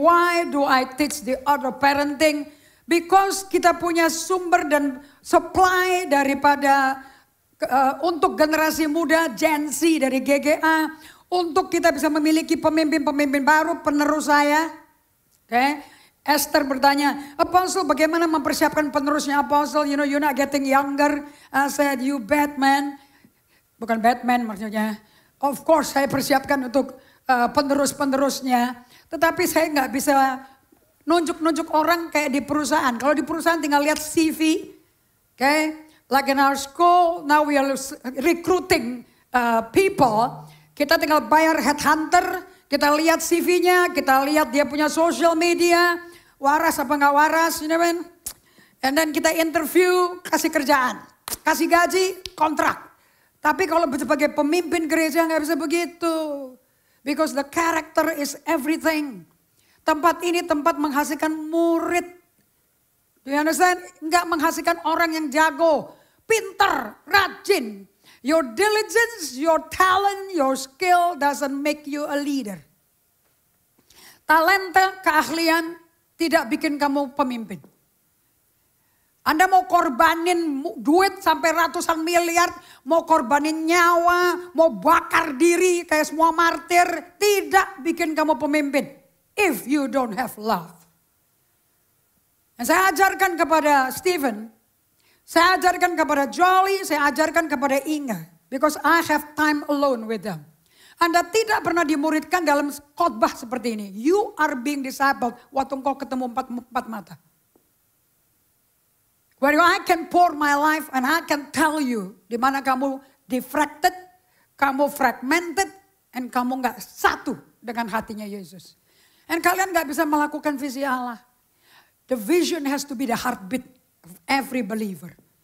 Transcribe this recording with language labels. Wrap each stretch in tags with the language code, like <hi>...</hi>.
<en>Why do I teach the art of parenting?</en> <id>Because kita punya sumber dan supply daripada untuk generasi muda Gen Z dari GGA, untuk kita bisa memiliki pemimpin-pemimpin baru penerus saya. Oke. Esther bertanya, Apostle bagaimana mempersiapkan penerusnya Apostle?</id> <en>You know, you're not getting younger. I said, you Batman.</en> <id>Bukan Batman maksudnya.</id> <en>Of course</en> <id>saya persiapkan untuk penerus-penerusnya. Tetapi saya nggak bisa nunjuk-nunjuk orang kayak di perusahaan. Kalau di perusahaan tinggal lihat CV. Okay?</id> <en>Like in our school, now we are recruiting people.</en> <id>Kita tinggal bayar headhunter. Kita lihat CV-nya. Kita lihat dia punya social media. Waras apa nggak waras.</id> <en>You know what I mean? And then</en> <id>kita interview, kasih kerjaan. Kasih gaji, kontrak. Tapi kalau sebagai pemimpin gereja nggak bisa begitu.</id> <en>Because the character is everything.</en> <id>Tempat ini tempat menghasilkan murid.</id> <en>Do you understand?</en> <id>Nggak menghasilkan orang yang jago, pintar, rajin.</id> <en>Your diligence, your talent, your skill doesn't make you a leader.</en> <id>Talenta, keahlian tidak bikin kamu pemimpin. Anda mau korbanin duit sampai ratusan miliar, mau korbanin nyawa, mau bakar diri kayak semua martir, tidak bikin kamu pemimpin.</id> <en>If you don't have love.</en> <id>Dan saya ajarkan kepada Stephen, saya ajarkan kepada Jolly, saya ajarkan kepada Inga.</id> <en>Because I have time alone with them.</en> <id>Anda tidak pernah dimuridkan dalam khotbah seperti ini.</id> <en>You are being discipled</en> <id>waktu engkau ketemu empat mata.</id> <en>Where I can pour my life and I can tell you</en> <id>di mana kamu defracted, kamu fragmented, and kamu nggak satu dengan hatinya Yesus. And kalian nggak bisa melakukan visi Allah.</id> <en>The vision has to be the heartbeat of every believer.</en>